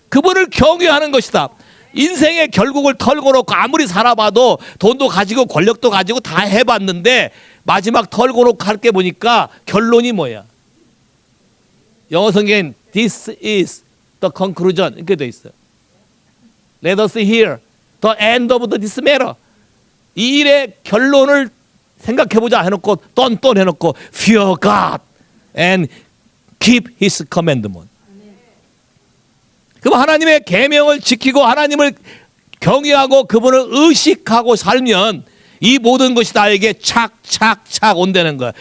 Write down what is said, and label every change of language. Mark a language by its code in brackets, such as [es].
[ko] 그분을 경외하는 것이다. 인생의 결국을 털고 놓고 아무리 살아봐도 돈도 가지고 권력도 가지고 다 해봤는데 마지막 털고 놓고 할 게 보니까 결론이 뭐야? 영어 성경엔 [en] This is the conclusion [ko] 이렇게 돼 있어요. [en] Let us hear the end of this matter. [ko] 이 일의 결론을 생각해보자 해놓고 똔똔 해놓고 [en] Fear God and keep His commandment. [ko] 그럼 하나님의 계명을 지키고 하나님을 경외하고 그분을 의식하고 살면 이 모든 것이 나에게 착착착 온다는 거야.